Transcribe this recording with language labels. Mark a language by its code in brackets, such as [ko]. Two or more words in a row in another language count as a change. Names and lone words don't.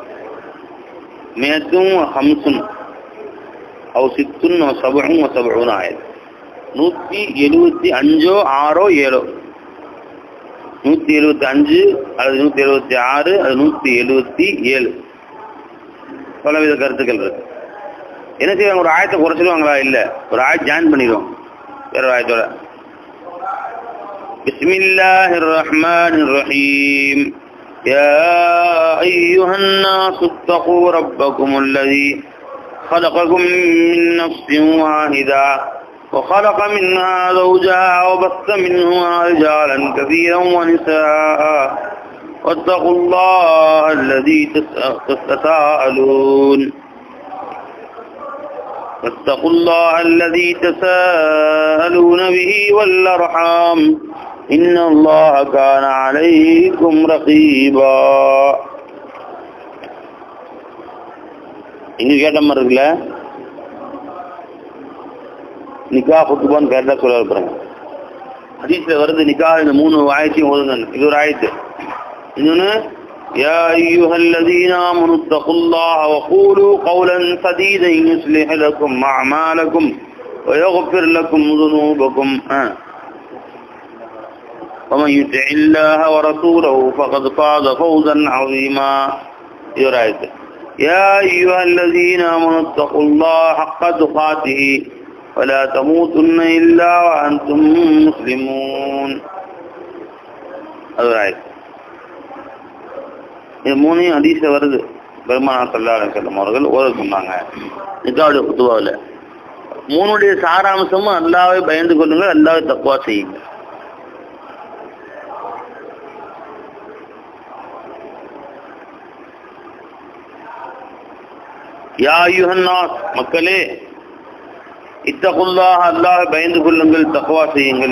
[ta] அது [ar] مئة خمس أو ست سبع سبع [ta] ஆயத் 175 6 7 175 அல்லது 176 அது 177 பலவித கருத்துக்கள் இருக்கு. என்ன செய்வாங்க? ஒரு ஆயத்தை குறைச்சிடுவாங்களா? இல்ல, ஒரு ஆயத்தை ஜாயின் பண்ணிடுவாங்க வேற ஒரு ஆயத்தோட. [ar] بسم الله الرحمن الرحيم. يا أيها الناس اتقوا ربكم الذي خلقكم من نفس واحدة وخلق منها زوجها وبث منهما رجالا كثيرا ونساء واتقوا الله الذي تساءلون به والأرحام إن الله كان عليكم رقيبا. [ta] இங்க கேட்ட மாதிரி இருக்குல்ல, நிக்கா குத்துபான்னு கேட்டா சொல்ல இருப்பாங்க. ஹதீஸ்ல வருது நிக்கா இந்த 3 ஆயத்தையும் ஓதுங்க. இது ஒரு ஆயத்து. இன்னொன்னு [ar] يا أيها الذين آمنوا اتقوا الله وقولوا قولا سديدا يصلح لكم أعمالكم ويغفر لكم ذنوبكم ومن يطع الله ورسوله فقد فاز فوزا عظيما. [ta] இது ஒரு ஆயத்து. [ar] يا أيها الذين آمنوا اتقوا الله حق تقاته ولا تموتن إلا وأنتم مسلمون. [ta] அது ஆயத்து. இது 3 ஹதீஸ்ல வருது. பெருமானார் [ar] صلى الله عليه وسلم [ta] அவர்கள் ஓத சொன்னாங்க நிக்காவுடைய குத்துபாவில். 3 சாராம்சமும் அல்லாஹ்வை பயந்து கொள்ளுங்கள், அல்லாஹ்வை தக்வா செய்யுங்கள். [ar] يا أيها الناس, [ta] மக்களே, இத்தகுல்லாஹ, அல்லாஹ்வை பயந்து கொள்ளுங்கள், தக்வா செய்யுங்கள்.